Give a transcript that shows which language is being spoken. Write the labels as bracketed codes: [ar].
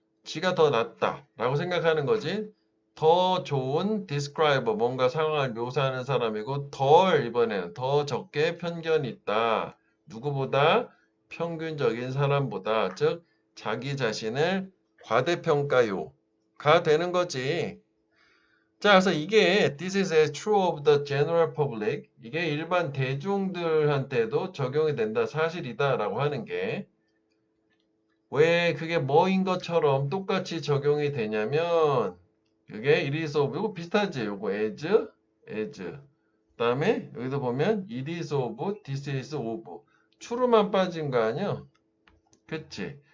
[ko] 지가 더 낫다. 라고 생각하는 거지. 더 좋은 describer, 뭔가 상황을 묘사하는 사람이고 덜 이번에는 더 적게 편견이 있다. 누구보다 평균적인 사람보다 즉 자기 자신을 과대평가요가 되는 거지. 자, 그래서 이게 [en] this is as true of the general public. [ko] 이게 일반 대중들한테도 적용이 된다. 사실이다. 라고 하는 게 왜 그게 뭐인 것처럼 똑같이 적용이 되냐면 그게 it is of 이거 비슷하지? 요거 as 그 다음에 여기도 보면 it is of, this is of 추루만 빠진 거 아니야? 그치?